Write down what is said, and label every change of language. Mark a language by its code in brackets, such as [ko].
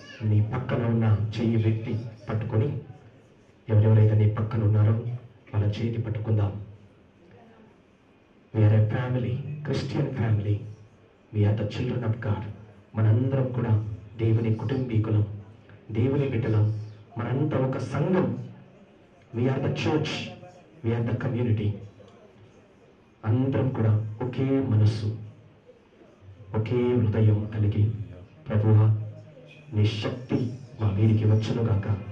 [te] నీ పక్కన ఉన్న చెయ్యి వ్యక్తి పట్టుకొని, ఎవరెవరైతే నీ పక్కన ఉన్నారో వాళ్ళ చేతి పట్టుకుందాం. [en] We are a family, Christian family. We are the children of God. [te] మనందరం కూడా దేవుని కుటుంబీకులం, దేవుని బిడ్డలం. మనంతా ఒక సంఘం. [en] We are the church. We are the community. [te] అందరం కూడా ఒకే మనస్సు, ఒకే హృదయం కలిగి, ప్రభువా నీ శక్తి మా వీరికి వచ్చునుగాక.